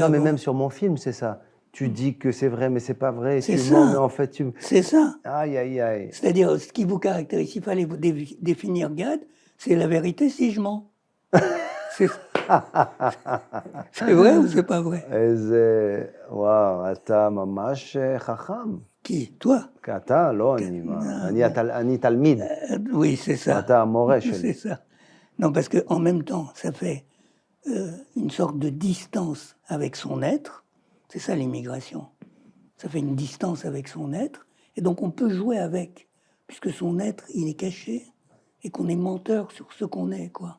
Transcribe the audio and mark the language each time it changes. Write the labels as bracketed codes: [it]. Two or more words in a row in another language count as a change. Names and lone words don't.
[fr] Non, mais avant? même sur mon film, c'est ça. Tu dis que c'est vrai, mais c'est pas vrai. C'est Tu ça. mens, mais en fait, tu. C'est ça. Aïe, aïe, aïe. C'est-à-dire, ce qui vous caractérise, s'il fallait vous définir Gad, c'est la vérité si je mens. C'est vrai ou c'est pas vrai? [he] איזה, וואו, אתה ממש חכם. [fr] Qui? Toi? [he] אתה, לא, אני תלמיד. [fr] Oui, c'est ça. [he] אתה המורה [fr] C'est [he] שלי. [fr] ça. Non, parce qu'en même temps, ça fait une sorte de distance avec son être. C'est ça l'immigration. Ça fait une distance avec son être. Et donc on peut jouer avec, puisque son être, il est caché, et qu'on est menteur sur ce qu'on est, quoi.